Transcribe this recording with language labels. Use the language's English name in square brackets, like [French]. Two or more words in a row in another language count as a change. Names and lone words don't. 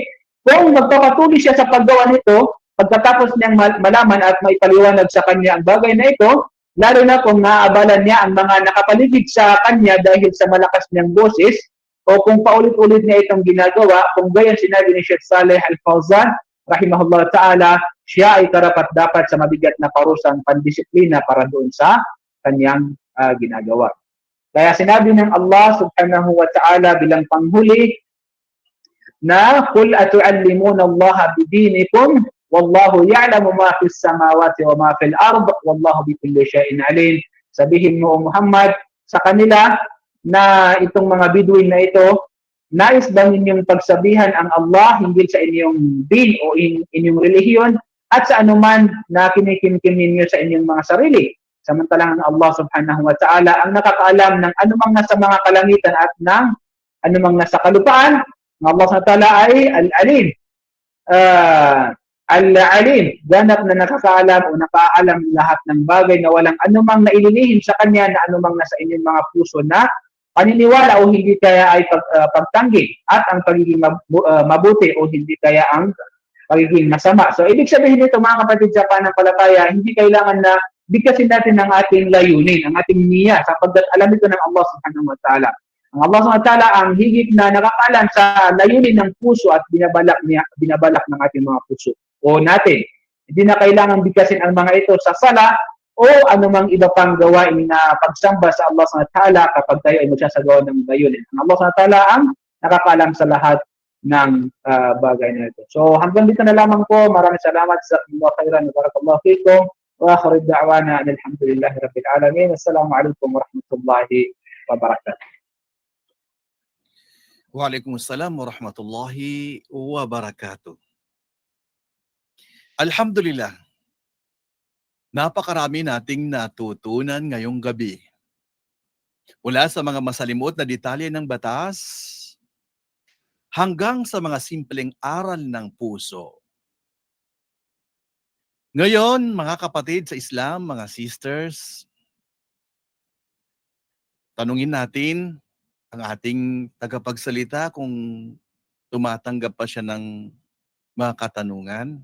[Filipino] Kung magpapatuloy siya sa paggawa nito, pagkatapos niyang malaman at may paliwanag sa kanya ang bagay na ito, lalo na kung naaabalan niya ang mga nakapaligid sa kanya dahil sa malakas niyang boses, o kung paulit-ulit niya itong ginagawa, kung gayon sinabi ni Sheikh Saleh Al-Fawzan, [Arabic] رحمه الله تعالى, [Filipino] siya ay karapat-dapat sa mabigat na parusang pandisiplina para doon sa kanyang ginagawa. Kaya sinabi ng Allah [Arabic] سبحانه وتعالى [Filipino] bilang panghuli na [Arabic] قل أتعلمون الله بدينكم والله يعلم ما في السماوات وما في الأرض والله بكل شيء عليم. [Filipino] Sabihin mo, Muhammad, sa kanila na itong mga Bedouin na ito, nais ba ninyong pagsabihan ang Allah hinggil sa inyong din o inyong relihiyon at sa anuman na kinikimkim ninyo sa inyong mga sarili? Samantalang ang Allah [Arabic] سبحانه وتعالى [Filipino] ang nakakaalam ng anumang nasa mga kalangitan at ng anumang nasa kalupaan. Ang Allah [Arabic] سبحانه وتعالى [Filipino] ay al-alim. Al-alim, ganap na nakakaalam o nakaalam lahat ng bagay na walang anumang naililihim sa kanya na anumang nasa inyong mga puso na paniniwala o hindi kaya ay pagtanggi at ang pagiging mabuti o hindi kaya ang pagiging masama. So, ibig sabihin nito mga kapatid sa pananampalataya, hindi kailangan na bigkasin natin ang ating layunin, ang ating niya, sapagkat alam ito ng Allah [Arabic] سبحانه وتعالى. [Filipino] Ang Allah [Arabic] سبحانه وتعالى [Filipino] ang higit na nakakaalam sa layunin ng puso at binabalak ng ating mga puso o natin. Hindi na kailangan bigkasin ang mga ito sa sala o anumang iba pang gawain na pagsamba sa Allah [Arabic] سبحانه وتعالى [Filipino] kapag tayo ay magsasagawa ng layunin. Ang Allah [Arabic] سبحانه وتعالى [Filipino] ang nakakaalam sa lahat ng bagay na ito. So hanggang dito na lamang po. Maraming salamat sa [Arabic] الله خيرا. بارك الله فيكم. وآخر الدعوانا أن الحمد لله رب العالمين. السلام عليكم ورحمة الله وبركاته. وعليكم السلام ورحمة الله وبركاته. [Filipino] Alhamdulillah, napakarami nating natutunan ngayong gabi. Mula sa mga masalimuot na detalye ng batas, hanggang sa mga simpleng aral ng puso. Ngayon, mga kapatid sa Islam, mga sisters, tanungin natin ang ating tagapagsalita kung tumatanggap pa siya ng mga katanungan.